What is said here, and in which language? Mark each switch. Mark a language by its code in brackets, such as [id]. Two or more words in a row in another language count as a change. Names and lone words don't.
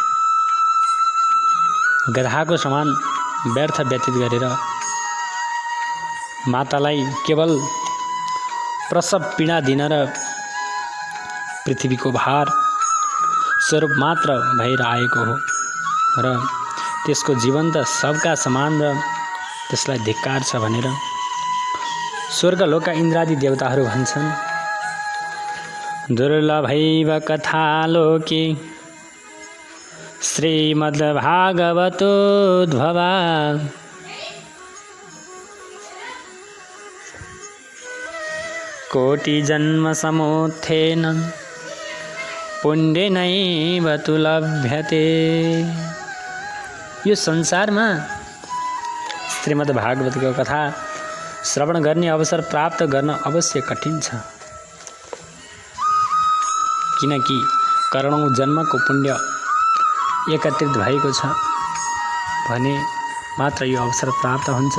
[ne] गधाको समान व्यर्थ व्यतीत गरेर मातालाई केवल प्रसव पीडा दिन र पृथ्वीको भार स्वरूप मात्र भएर आएको हो र त्यसको जीवन त सबका समान र त्यसलाई धिक्कार छ भनेर स्वर्गलोकका इन्द्रादि देवताहरू भन्छन्। [sa] दुर्लभैव कथालोके श्रीमद्भागवतोद्भवा कोटिजन्मसमुत्थेन पुण्येनैव तु लभ्यते। [ne] यो संसारमा श्रीमद् भागवतको कथा श्रवण गर्ने अवसर प्राप्त गर्न अवश्य कठिन छ, किनकि करोडौं जन्मको पुण्य एकत्रित भएको छ भने मात्र यो अवसर प्राप्त हुन्छ।